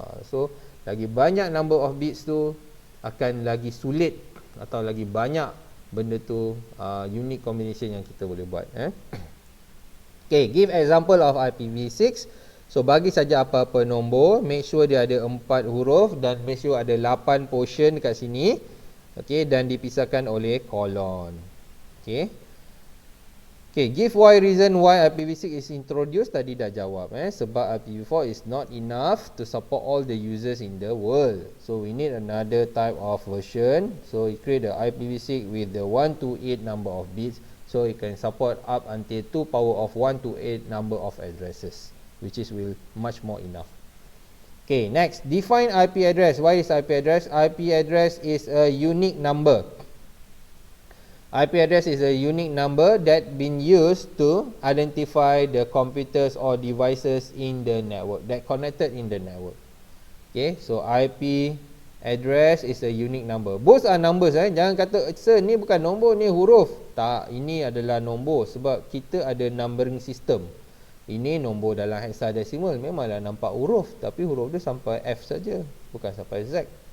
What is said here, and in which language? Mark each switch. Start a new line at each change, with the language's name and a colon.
Malay: So lagi banyak number of bits tu akan lagi sulit atau lagi banyak benda tu unique combination yang kita boleh buat. Okay,
English: give example of IPv6.
Malay: So bagi saja apa-apa nombor, make sure dia ada 4 huruf dan make sure ada 8 portion dekat sini. Okay, dan dipisahkan oleh kolon.
English: Okay. Okay, give why reason why IPv6 is introduced.
Malay: Tadi dah jawab sebab
English: IPv4 is not enough to support all the users in the world. So we need another type of version. So we create the IPv6 with the 1 to 8 number of bits. So it can support up until 2 power of 1 to 8 number of addresses, which is much more enough. Okay, next, define IP address. What is IP address? IP address is a unique number. IP address is a unique number that been used to identify the computers or devices in the network that connected in the network. Okay, so IP address is a unique number. Both are numbers.
Malay: Jangan kata, sir, ni bukan nombor, ni huruf. Tak, ini adalah nombor sebab kita ada numbering system. Ini nombor dalam hexadecimal, memanglah nampak huruf, tapi huruf dia sampai F saja, bukan sampai Z.